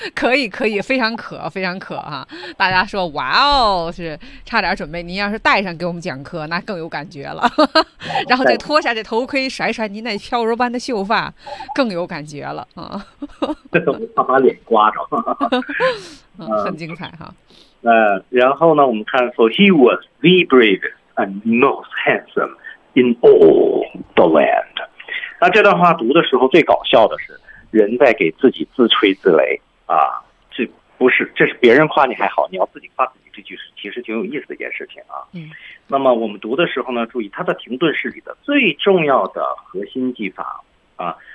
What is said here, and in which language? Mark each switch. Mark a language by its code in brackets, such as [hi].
[zh] 可以可以，非常可非常可哈、啊！大家说哇哦，是差点准备。您要是戴上给我们讲课，那更有感觉了。然后再脱下这头盔，甩甩您那飘柔般的秀发，更有感觉了啊！这都怕把脸刮着，很精彩哈。然后呢，我们看 [en] ，For he was the bravest and most handsome in all the land。 [zh] 那这段话读的时候，最搞笑的是，人在给自己自吹自擂。啊，这不是，这是别人夸你还好，你要自己夸自己，这句其实挺有意思的一件事情啊。嗯，那么我们读的时候呢，注意它的停顿是里的最重要的核心技法啊。